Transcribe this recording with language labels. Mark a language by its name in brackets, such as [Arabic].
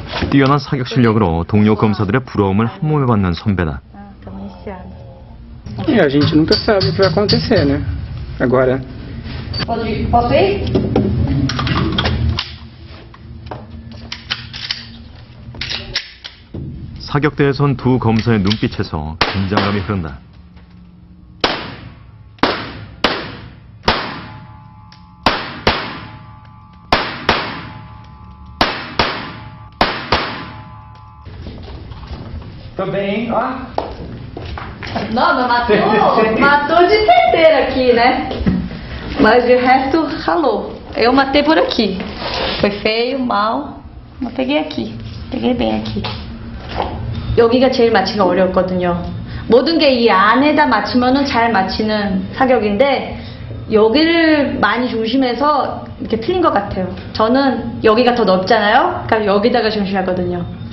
[Korean] 뛰어난 사격 실력으로 동료 검사들의 부러움을 한몸에 받는 선배다. [Portuguese] E a gente nunca sabe o que vai acontecer, né? Agora. Posso ir? [Korean] 사격대에 선 두 검사의 눈빛에서 긴장감이 흐른다. [Portuguese] Tô bem, ó. Nossa, matou de certeira aqui, né? Mas de resto, ralou. Eu matei por aqui. Foi feio, mal, mas peguei aqui. Peguei bem aqui. [Korean] 여기가 제일 맞히기가 어려웠거든요. 모든 게 이 안에다 맞추면은 잘 맞히는 사격인데 여기를 많이 조심해서 이렇게 틀린 것 같아요. 저는 여기가 더 넓잖아요. 그러니까 여기다가 조심하거든요.